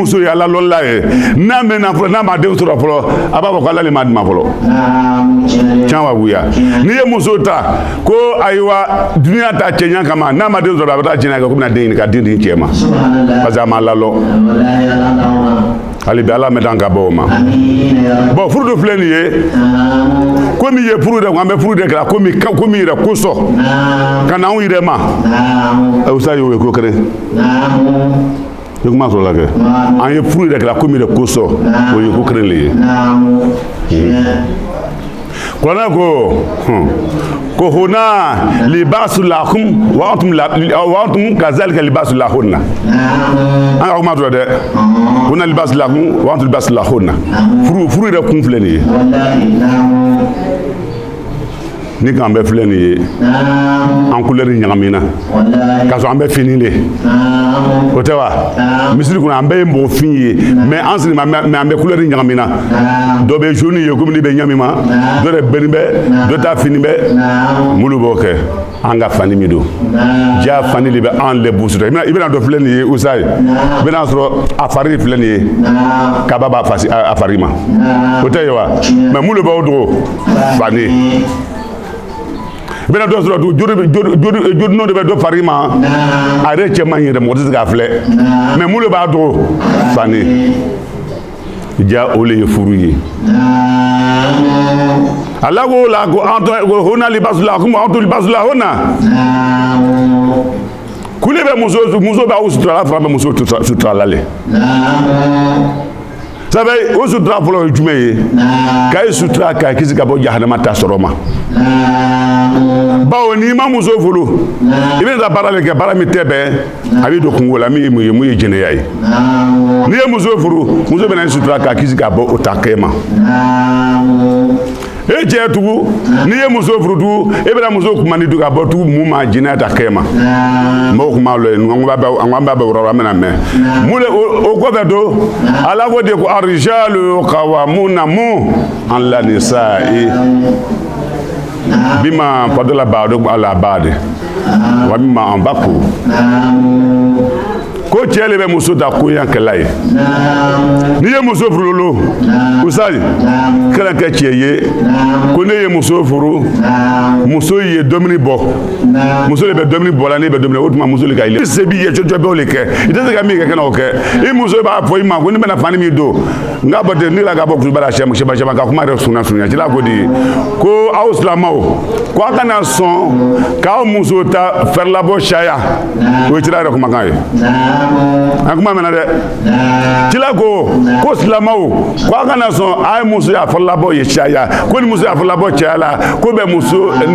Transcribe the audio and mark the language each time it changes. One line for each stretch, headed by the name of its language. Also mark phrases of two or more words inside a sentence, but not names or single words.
Bambara: muso y'a lalɔn la ye n'a mɛnna fɔlɔ n'a ma den sɔrɔ fɔlɔ a b'a fɔ ko ala le ma di ma fɔlɔ tiɲɛ wa wuya n'i ye muso ta ko ayiwa duniya ta cɛɲa kama n'a ma den sɔrɔ a bɛ taa cɛɲa kɛ ko bɛna den ɲini ka den di cɛ ma
French: parce que
Bambara: a ma lalɔn hali bi ala mɛn ka bɔ o ma bon furu dɔ filɛ nin ye komi ye furu de ko an bɛ furu de kɛra komi yɛrɛ kosɔn ka na anw yɛrɛ ma usa y'o ye ko kelen i kuma sɔrɔ la kɛ an ye furu yɛrɛ kɛra komi yɛrɛ kosɔn o ye ko kelen le ye kuranɛ ko
Arabic: هن لباس لكم وأنتم كذلك لباس لهن
Bambara: an ka kuma dɔrɔn dɛ
Arabic: هن لباس لكم وأنتم لباس لهن
Bambara: furu yɛrɛ kun filɛ nin ye ni kan bɛ filɛ nin ye an couleur ɲagamina k'a sɔrɔ an bɛ fini de o tɛ wa misiri kɔnɔ an bɛɛ ye mɔgɔ fin ye mais an sini mais an bɛ couleur ɲagamina dɔ bɛ jaune ye komi ni bɛ ɲami ma dɔ de bɛni bɛ dɔ ta fini bɛ mulu b'o kɛ an ka fani min don ja fani de bɛ an le busu i bɛna dɔ filɛ nin ye usa ye i bɛna sɔrɔ a fari filɛ nin ye kaba b'a fasi a fari ma o tɛ ye wa mais mulu b'o dogo fani bena dɔ sɔrɔ jodinɔ de bɛ dɔ fari ma a yɛrɛ cɛ man ɲi yɛrɛ mɔgɔ tɛ se k'a filɛ mais mun de b'a dogo fani ja o le ye furu ye ala ko la ko
Arabic: هن لباس لكم وأنتم لباس لهن
Bambara: kule bɛ muso b'aw sutura fana bɛ muso sutura la le sabu o sutura fɔlɔ ye jumɛn ye k'a ye sutura k'a kisi ka bɔ jahanama ta sɔrɔ ma bawo n'i ma muso furu i bɛ taa baara de kɛ baara min tɛ bɛn a bɛ don kungo la min ye mun ye mun ye jɛnɛya ye n'i ye muso furu muso bɛ na i sutura k'a kisi ka bɔ o ta kɛ ma e cɛ tugu n'i ye muso furu tugu e bɛna muso kumandi tugu ka bɔ tugu mun ma jɛnɛya ta kɛ ma mɔgɔw kuma lɔ yen an k'an b'a bɛ wɔrɔ an bɛna mɛn mun de o kɔfɛ don ala ko de ko
Arabic: الرجال قوامون على النساء بما فضل بعضكم على بعض ومما أنفقوا
Bambara: ko cɛ le bɛ muso da koɲakɛla ye n'i ye muso furu lolo usali kana kɛ cɛ ye ko ne ye muso furu muso ye domini bɔ muso de bɛ domini bɔ la ne bɛ domini o tuma muso de ka yɛlɛ se b'i ye cɔcɔ bɛɛ o le kɛ i tɛ se ka min kɛ kana o kɛ i muso b'a fɔ i ma ko ne bɛna fani min don n ka bɔ ten ne la ka bɔ kutuba la sɛba ka kuma yɛrɛ sunya cila ko di ko aw silamɛw ko a kana sɔn k'aw muso ta fɛrɛlabɔ sariya o ye cila yɛrɛ kumakan ye an kuma mɛna dɛ cila ko silamɛw ko a kana sɔn a ye muso y'a fɔlɔlabɔ ye caya ko ni muso y'a fɔlɔlabɔ caya la ko bɛ muso